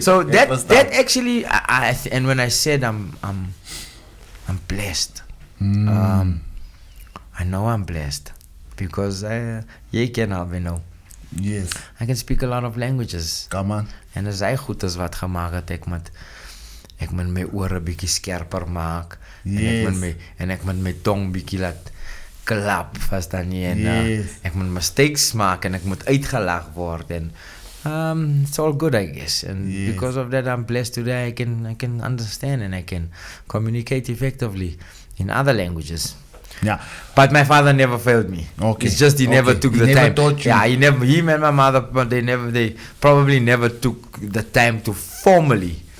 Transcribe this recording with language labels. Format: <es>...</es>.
<en>so that actually, and when I said I'm blessed, I know I'm blessed because</en> <af>jy ken al</af> <en>we know. Yes. I can speak a lot of languages. Come on.</en> <af>En as hy goed is wat gemaak het, ek moet my ore bietjie skerper maak.</af> <en>Yes.</en> <af>En ek moet my tong bietjie laat klap, verstaan jy? En</af> <en>Yes.</en> <af>ek moet mistakes maak en ek moet uitgelag word en</af> <en>it's all good, I guess. And Yes. because of that, I'm blessed today. I can understand and I can communicate effectively in other languages. Yeah. But my father never failed me. Okay. It's just he never took He the never time. taught you. Yeah, him and my mother, but they probably never took the time to formally</en>